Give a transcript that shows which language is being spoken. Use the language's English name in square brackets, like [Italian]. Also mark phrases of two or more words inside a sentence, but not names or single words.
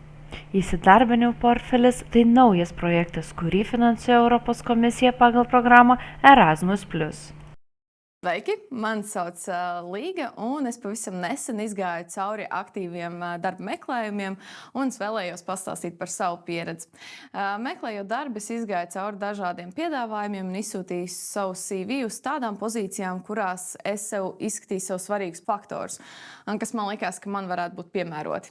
[Lithuanian] Įsidarbinimo portfelis – tai naujas projektas, kurį finansuoja Europos komisija pagal programą Erasmus+. [Latvian] Sveiki, mani sauc Līga, un es pavisam nesen izgāju cauri aktīviem darba meklējumiem, un es vēlējos pastāstīt par savu pieredzi. Meklējot darbu, es izgāju cauri dažādiem piedāvājumiem un izsūtīju savu CV uz tādām pozīcijām, kurās es sev izskatīju sev svarīgus faktorus, un kas man likās, ka man varētu būt piemēroti.